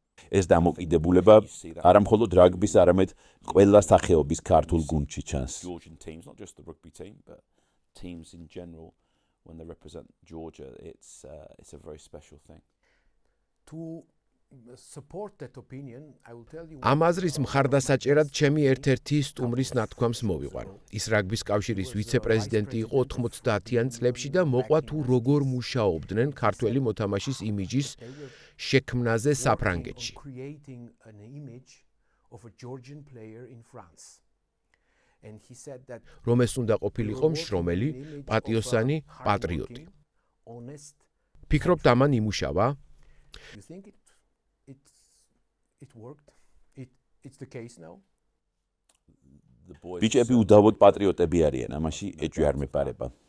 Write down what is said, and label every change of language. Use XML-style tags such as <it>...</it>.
<ka>ეს დამოკიდებულება არა მხოლოდ რაგბის, არამედ ყველა სახეობის ქართულ გუნდში ჩანს.</ka> <en>When they represent Georgia, it's a very special thing. To support that opinion, I will tell you.</en> <ka>ამ აზრის მხარდასაჭერად ჩემი ერთ-ერთი სტუმრის ნათქვამს მოვიყვან. ის რაგბის კავშირის ვიცე-პრეზიდენტი იყო 90-იან წლებში და მოყვა თუ როგორ მუშაობდნენ ქართველი მოთამაშის იმიჯის შექმნაზე საფრანგეთში.</ka> <en>Creating an image of a Georgian player in France. And he said that</en> <ka>რომ ეს უნდა ყოფილიყო მშრომელი, პატიოსანი, პატრიოტი.</ka> <en>honest.</en> <ka>ფიქრობთ ამან იმუშავა?</ka> <en>You think it worked? It's the case now?</en> <ka>ბიჭები უდავოდ პატრიოტები არიან, ამაში ეჭვი არ მეპარება.</ka>